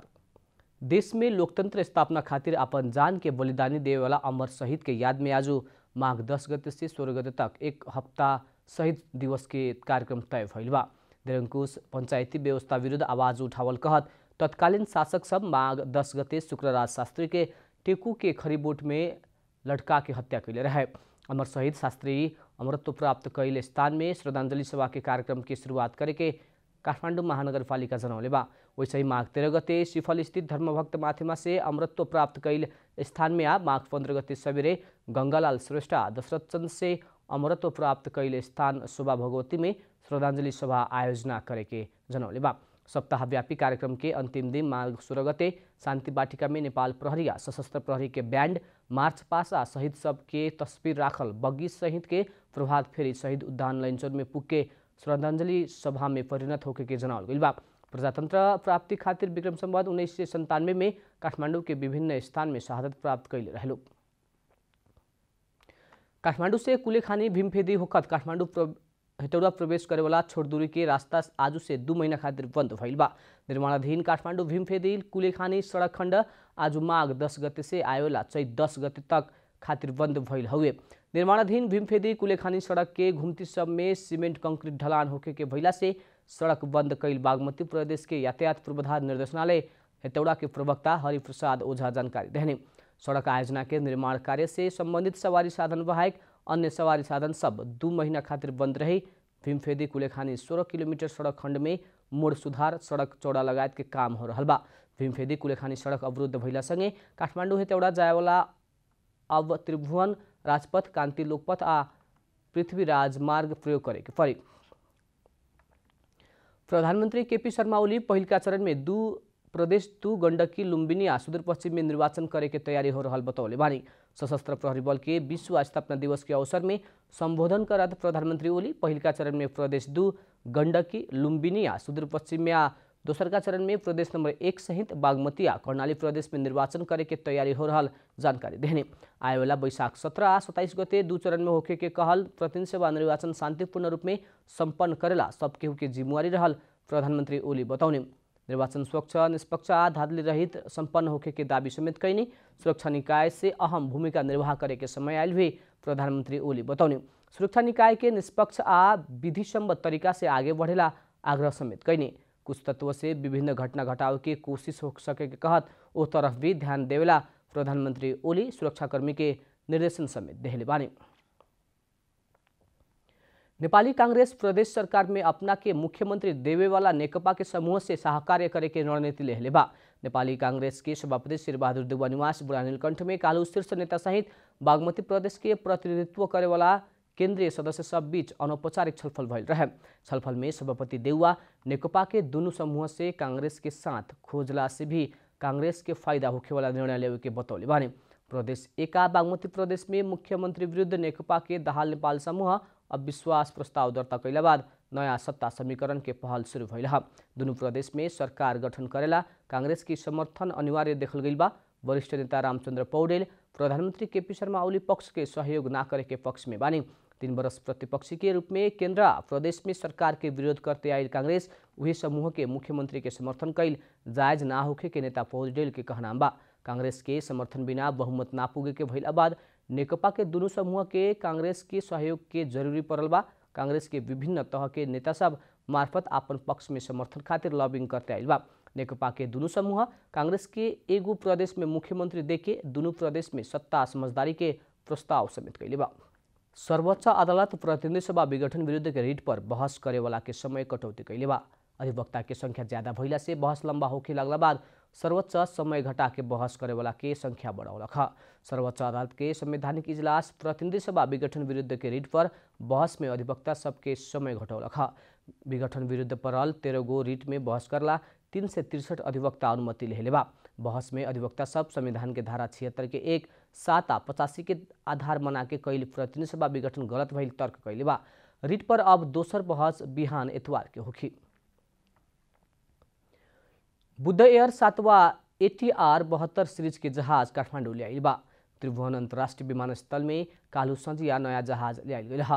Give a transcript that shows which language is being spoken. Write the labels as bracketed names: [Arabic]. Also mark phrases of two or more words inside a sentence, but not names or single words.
[Bhojpuri] देश में लोकतंत्र स्थापना खातिर अपन जान के बलिदानी देवे वाला अमर शहीद के याद में आज माघ 10 गते से 16 गते तक एक हफ्ता शहीद दिवस के कार्यक्रम तय भइल बा। निरंकुश पंचायती व्यवस्था विरुद्ध आवाज उठावल कहत तत्कालीन शासक सब माघ 10 गते शुक्रराज शास्त्री के टेकू के खरीबोट में लटका के हत्या कैले रहे। अमर शहीद शास्त्री अमरत्व प्राप्त कैले स्थान में श्रद्धांजलि सभा के कार्यक्रम की शुरुआत करे के काठमाडौँ महानगरपालिका जनौले बा। वैसे ही माघ 13 गते सिफल स्थित धर्मभक्त माथिमा से अमरत्व प्राप्त कैल स्थान में माघ 15 गते सवेरे गंगालाल श्रेष्ठ दशरथ चंद से अमरत्व प्राप्त कैल स्थान शोभा भगवती में श्रद्धांजलि सभा आयोजना करे के जनौले बा। सप्ताहव्यापी कार्यक्रम के अंतिम दिन माघ 16 गते शांति बाटिका में नेपाल प्रहरी सशस्त्र प्रहरी के बैंड मार्च पास शहीद सब के तस्वीर राखल बग्गी सहित के प्रभात फेरी शहीद उद्यान लैनचौर में पुग के श्रद्धांजलि सभा में परिणत होके के जनावल गइल बा। प्रजातंत्र प्राप्ति खातिर विक्रम संवत 1997 में काठमाडौँ के विभिन्न स्थान में शहादत प्राप्त कैले रहलो। काठमाडौँ से कुलेखानी भीमफेदी होखत काठमाडौँ हेटौडा प्रवेश करे वाला छोट दूरी के रास्ता आज से 2 महीना खातिर बंद भइल बा। निर्माणाधीन काठमाडौँ भीमफेदी कुलेखानी सड़क खण्ड आज माघ 10 गते से आयोला चैत 10 गते तक खातिर बंद भइल हुए। निर्माणाधीन भीमफेदी कुलेखानी सड़क के घुमती सब में सीमेंट कंक्रीट ढलान होके के भइला से सड़क बंद कैल बागमती प्रदेश के यातायात पूर्वाधार निर्देशनालय हेटौडा के प्रवक्ता हरिप्रसाद ओझा जानकारी देने। सड़क आयोजना के निर्माण कार्य से संबंधित सवारी साधन बाहेक अन्य सवारी साधन सब 2 महीना खातिर बंद रही। भीमफेदी कुलेखानी 16 किलोमीटर सड़क खंड में मोड़ सुधार सड़क चौड़ा लगायत के काम हो रहा बा। भीमफेदी कुलेखानी सड़क अवरुद्ध भइला संगे काठमाडौँ हेटौडा जायवाला अब त्रिभुवन राजपथ, कान्ति लोकपथ आ पृथ्वी राजमार्ग प्रयोग करे के पड़ी। प्रधानमंत्री केपी शर्मा ओली पहिलका चरण में प्रदेश 2 गण्डकी लुम्बिनी आ सुदूरपश्चिम में निर्वाचन करे के तैयारी हो रहल बतौले बानी। सशस्त्र प्रहरी बल के 20वां स्थापना दिवस के अवसर में संबोधन करत प्रधानमंत्री ओली पहिलका चरण में प्रदेश 2 गण्डकी लुम्बिनी आ सुदूरपश्चिम में आ दोसरका चरण में प्रदेश नंबर 1 सहित बागमती आ कर्णाली प्रदेश में निर्वाचन करे के तैयारी हो रहल जानकारी देने। आएवाला वैशाख 17 आ 27 गते 2 चरण में होके के कहल प्रतिनिधि सभा निर्वाचन शांतिपूर्ण रूप में संपन्न करेला सब केहू के जिम्मेवारी रहल प्रधानमंत्री ओली बतौने। निर्वाचन स्वच्छ, निष्पक्ष आ धांधली रहित संपन्न होके के दावी समेत कैनी। सुरक्षा निकाय से अहम भूमिका निर्वाह करे के समय आयल भी प्रधानमंत्री ओली बतौने। सुरक्षा निकाय के निष्पक्ष आ विधिसम्मत तरीका से आगे बढ़ेला आग्रह समेत कैनी। कुछ तत्व से विभिन्न घटना घटाव की कोशिश हो सके के कहत ओ तरफ भी ध्यान देवेला प्रधानमंत्री ओली सुरक्षाकर्मी के निर्देशन समेत देहले बानी। नेपाली कांग्रेस प्रदेश सरकार में अपना के मुख्यमंत्री देवे वाला नेकपा के समूह से सहकार्य करे के रणनीति लेहले बा। नेपाली कांग्रेस के सभापति शेरबहादुर देउवा निवास बुढा नीलकण्ठ में कालू शीर्ष नेता सहित बागमती प्रदेश के प्रतिनिधित्व करे वाला केंद्रीय सदस्य सब बीच अनौपचारिक छलफल भइल रहे। छलफल में सभापति देउवा नेकपा के दोनों समूह से कांग्रेस के साथ खोजला से भी कांग्रेस के फायदा होखे वाला निर्णय लेवे के बतौले बानी। प्रदेश 1 बागमती प्रदेश में मुख्यमंत्री विरुद्ध नेकपा के दाहाल नेपाल समूह अविश्वास प्रस्ताव दर्ता कैला बाद नया सत्ता समीकरण के पहल शुरू भइल ह। दोनों प्रदेश में सरकार गठन करेला कांग्रेस की समर्थन अनिवार्य देखल गइल बा। वरिष्ठ नेता रामचंद्र पौडेल प्रधानमंत्री केपी शर्मा ओली पक्ष के सहयोग ना करे के पक्ष में बानी। 3 वर्ष प्रतिपक्षी के रूप में केंद्र प्रदेश में सरकार के विरोध करते आयल कांग्रेस वही समूह के मुख्यमंत्री के समर्थन कैल जायज ना होखे के नेता पौडेल के कहना बा। कांग्रेस के समर्थन बिना बहुमत ना पुगे के भइला बाद नेकपा के दोनों समूह के कांग्रेस के सहयोग के जरूरी पड़ल बा। कांग्रेस के विभिन्न तह के नेता सब मार्फत आपन पक्ष में समर्थन खातिर लॉबिंग करते आइल बा। नेकपा के दुनू समूह कांग्रेस के एगो प्रदेश में मुख्यमंत्री देके दुनू प्रदेश में सत्ता समझदारी के प्रस्ताव समेत कैले बा। सर्वोच्च अदालत प्रतिनिधि सभा विघटन विरुद्ध के रिट पर बहस करे वाला के समय कटौती कैले बा। अधिवक्ता के संख्या ज्यादा भइला से बहस लंबा होके लगला बाद सर्वोच्च समय घटा के बहस करे वाला के संख्या बढ़ौलक। सर्वोच्च अदालत के संवैधानिक इजलास प्रतिनिधि सभा विघटन विरुद्ध के रिट पर बहस में अधिवक्ता सबके समय घटौलक। विघटन विरुद्ध परल 13 गो रिट में बहस करला 363 अधिवक्ता अनुमति लेले बा। बहस में अधिवक्ता सब संविधान के धारा 76 के 1, 7 आ 85 के आधार बना के कैल प्रतिनिधि सभा विघटन गलत भइल तर्क कैले बा। रिट पर अब दोसर बहस बिहान एतवार के होखी। बुद्ध एयर 7वां ATR 72 सीरीज के जहाज काठमाडौँ ल्याइल बा। त्रिभुवन अंतर्राष्ट्रीय विमानस्थल में कालू संझिया नया जहाज ल्याइल गइल ह।